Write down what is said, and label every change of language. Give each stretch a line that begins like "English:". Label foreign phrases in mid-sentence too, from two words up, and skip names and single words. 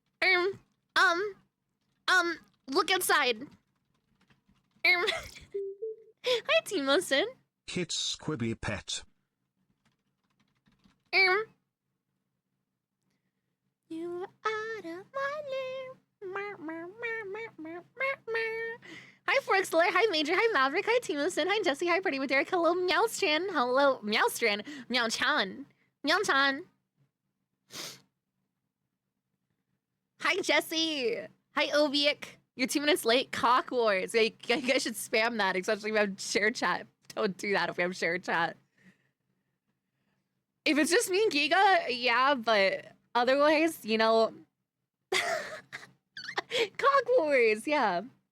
English: Look outside. Hi, Timosin. Kit's Squibby Pet. You are out of my name. Hi, Forexler. Hi, Major. Hi, Maverick. Hi, Timosin. Hi, Jesse. Hi, Pretty with Derek. Hello, Meowstran. Hello, Meowstran. Meowchan. Meowchan. Hi, Jesse. Hi, Obiek. You're 2 minutes late. Cock Wars. You guys should spam that, especially if we have share chat. Don't do that if we have share chat. If it's just me and Giga, yeah, but otherwise, you know. Cock Wars, yeah.